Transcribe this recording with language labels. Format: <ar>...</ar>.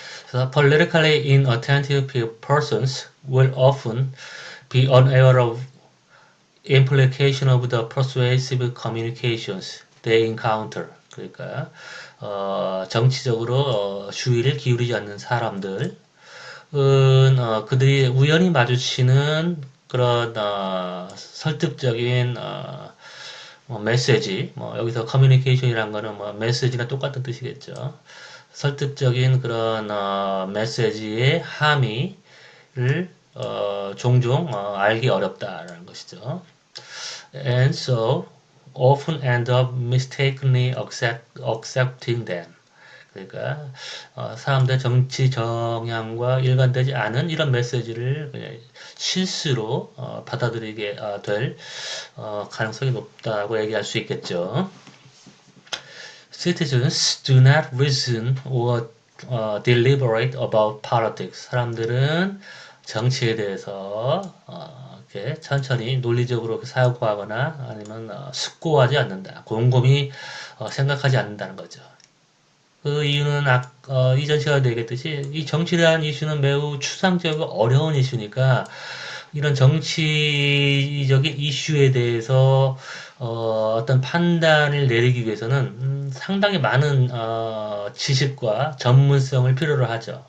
<en>So politically inattentive persons will often be unaware of implication of the persuasive communications they encounter.</en> <ko>그러니까 정치적으로 주의를 기울이지 않는 사람들 그들이 우연히 마주치는 그런 설득적인 메시지, 뭐 여기서 커뮤니케이션이란 거는 뭐 메시지나 똑같은 뜻이겠죠. 설득적인 그런 메시지의 함의를 종종 알기 어렵다라는 것이죠.</ko> <en>And so often end up mistakenly accepting them.</en> <ko>그러니까 사람들의 정치 정향과 일관되지 않은 이런 메시지를 그냥 실수로 받아들이게 될 가능성이 높다고 얘기할 수 있겠죠.</ko> <en>Citizens do not reason or deliberate about politics.</en> <ko>사람들은 정치에 대해서 이렇게 천천히 논리적으로 사고하거나 아니면 숙고하지 않는다. 곰곰이 생각하지 않는다는 거죠. 그 이유는 이전 시간에 얘기했듯이 이 정치에 대한 이슈는 매우 추상적이고 어려운 이슈니까 이런 정치적인 이슈에 대해서 어떤 판단을 내리기 위해서는 상당히 많은 지식과 전문성을 필요로 하죠.</ko>